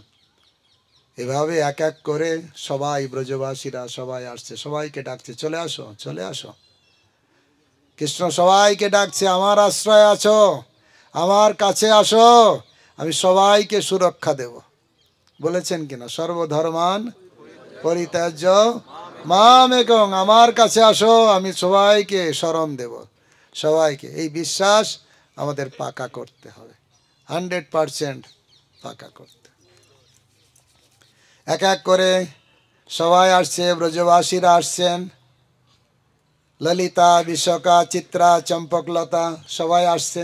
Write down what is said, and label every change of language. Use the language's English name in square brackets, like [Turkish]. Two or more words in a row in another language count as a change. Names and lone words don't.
[Bangla] এভাবে এক এক করে সবাই ব্রজবাসীরা সবাই আসছে, সবাইকে ডাকছে, চলে আসো, চলে আসো। কৃষ্ণ সবাইকে ডাকছে, আমার আশ্রয় আছো, আমার কাছে আসো, আমি সবাইকে সুরক্ষা দেব। বলেছেন কিনা, [Sanskrit] সর্বধর্মান পরিত্যাজ্য মাম একং, [Bangla] আমার কাছে আসো, আমি সবাইকে শরণ দেব, সবাইকে। এই বিশ্বাস আমাদের পাকা করতে হবে, 100% পাকা করতে। এক এক করে সবাই আসছে, ব্রজবাসীরা আসছেন, ললিতা, বিশাখা, চিত্রা, চম্পকলতা সবাই আসছে।